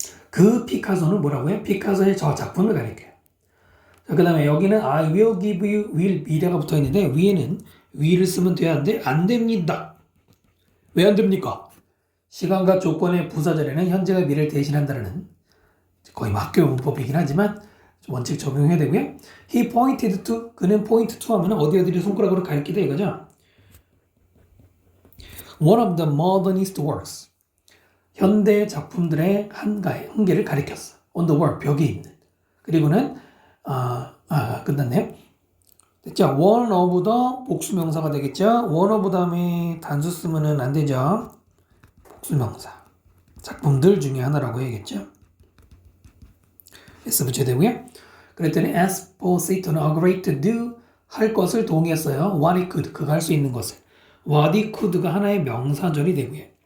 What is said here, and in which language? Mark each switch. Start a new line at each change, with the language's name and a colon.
Korean: 그 피카소는 뭐라고요? 피카소의 저 작품을 가리켜요. 그 다음에 여기는
English: I will give you
Korean: will 미래가 붙어 있는데 위에는 will을 쓰면 돼야 하는데 안 됩니다. 왜 안 됩니까? 시간과 조건의 부사절에는 현재가 미래를 대신한다는 거의 학교 문법이긴 하지만 원칙 적용해야 되고요.
English: He pointed to,
Korean: 그는 point to 하면 어디를 손가락으로 가리키다 이거죠.
English: One of the modernist works.
Korean: 현대 작품들의 한계를 가리켰어.
English: On the wall,
Korean: 벽에 있는. 그리고는 끝났네요. 됐죠? One of the 복수명사가 되겠죠? One of 다음에 단수 쓰면은 안 되죠? 복수명사. 작품들 중에 하나라고 해야겠죠? S 붙여야 되고요. 그랬더니 Esposito는 agree to do 할 것을 동의했어요.
English: What he could,
Korean: 그가 할 수 있는 것을. What he could가 하나의 명사절이 되고요.